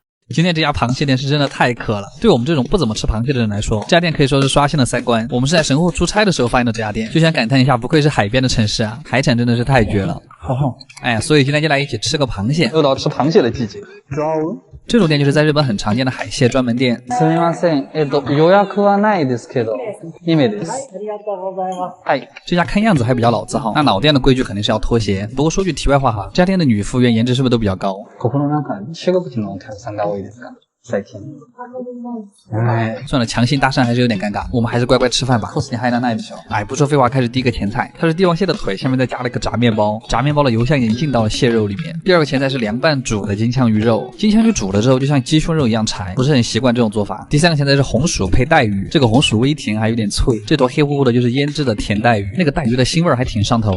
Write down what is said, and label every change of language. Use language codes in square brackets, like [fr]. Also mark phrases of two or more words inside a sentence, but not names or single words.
[zh] 今天这家螃蟹店是真的太渴了，对我们这种不怎么吃螃蟹的人来说，这家店可以说是刷新了三观。我们是在神户出差的时候发现的这家店，就想感叹一下，不愧是海边的城市啊，海产真的是太绝了。哎，所以今天就来一起吃个螃蟹，又到吃螃蟹的季节。这种店就是在日本很常见的海蟹专门店。 [ja] すみません。予約はないですけど、2名です。 [zh] 哎，这家看样子还比较老字号，那老店的规矩肯定是要脱鞋。不过说句题外话哈，这家店的女服务员颜值是不是都比较高？ [ja] ここのなんか中国人のお客さんが多いですか？最近。 [zh] 哎，算了，强行搭讪还是有点尴尬，我们还是乖乖吃饭吧。哎，不说废话，开始第一个前菜，它是帝王蟹的腿，下面再加了一个炸面包，炸面包的油香已经进到了蟹肉里面。第二个前菜是凉拌煮的金枪鱼肉，金枪鱼煮了之后就像鸡胸肉一样柴，不是很习惯这种做法。第三个前菜是红薯配带鱼，这个红薯微甜还有点脆，这坨黑乎乎的就是腌制的甜带鱼，那个带鱼的腥味还挺上头。